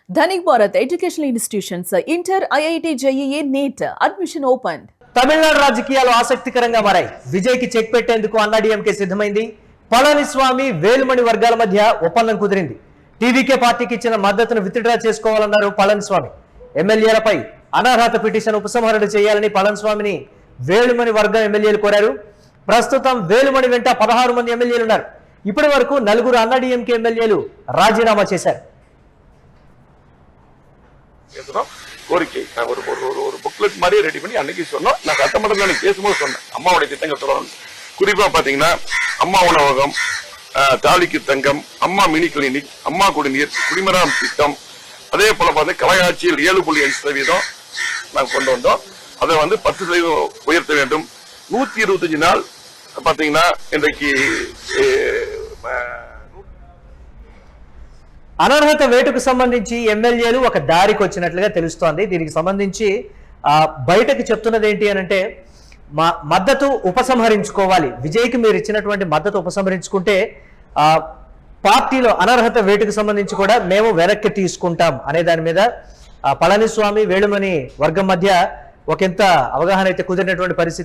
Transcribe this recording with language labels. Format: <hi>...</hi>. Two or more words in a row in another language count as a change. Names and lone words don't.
<en>Dhanik Bharat Educational Institutions, Inter, IIT, JEE, NEET, admission opened.</en> <te>తమిళనాడు రాజకీయాలు ఆసక్తికరంగా మారాయి. విజయ్కి చెక్ పెట్టేందుకు అన్నాడీఎంకే సిద్ధమైంది. పళనిస్వామి వేలుమణి వర్గాల మధ్య ఒప్పందం కుదిరింది. టీవీకే పార్టీకి ఇచ్చిన మద్దతును విత్డ్రా చేసుకోవాలన్నారు పళనిస్వామి. ఎమ్మెల్యేలపై అనర్హత పిటిషన్ ఉపసంహరణ చేయాలని పళనిస్వామిని వేలుమణి వర్గం ఎమ్మెల్యేలు కోరారు. ప్రస్తుతం వేలుమణి వెంట 16 మంది ఎమ్మెల్యేలు ఉన్నారు. ఇప్పటి వరకు 4 అన్నాడీఎంకే ఎమ్మెల్యేలు రాజీనామా చేశారు.</te> <ta>கோரிக்கை நான் ஒரு புக்லெட் மாதிரியே ரெடி பண்ணி அன்னைக்கு சொன்னோம். நான் சட்டமன்றத்தில் அன்னைக்கு பேசும்போது சொன்னேன் அம்மாவுடைய திட்டங்கள் சொல்லணும். குறிப்பா பாத்தீங்கன்னா அம்மா உணவகம், தாலிக்கு தங்கம், அம்மா மினி கிளினிக், அம்மா குடிநீர், குடிமராம் திட்டம், அதே போல பார்த்தா கலையாட்சியில் 7.5% நாங்கள் கொண்டு வந்தோம். அதை 10% உயர்த்த வேண்டும். 125 நாள் பாத்தீங்கன்னா இன்றைக்கு</ta> <te>అనర్హత వేటుకు సంబంధించి ఎమ్మెల్యేలు ఒక దారికి వచ్చినట్లుగా తెలుస్తోంది. దీనికి సంబంధించి బయటకు చెప్తున్నది ఏంటి అని అంటే మద్దతు ఉపసంహరించుకోవాలి. విజయ్కి మీరు ఇచ్చినటువంటి మద్దతు ఉపసంహరించుకుంటే పార్టీలో అనర్హత వేటుకు సంబంధించి కూడా మేము వెనక్కి తీసుకుంటాం అనే దాని మీద పళనిస్వామి వేలుమణి వర్గం మధ్య ఒకంత అవగాహన అయితే కుదిరినటువంటి పరిస్థితి.</te>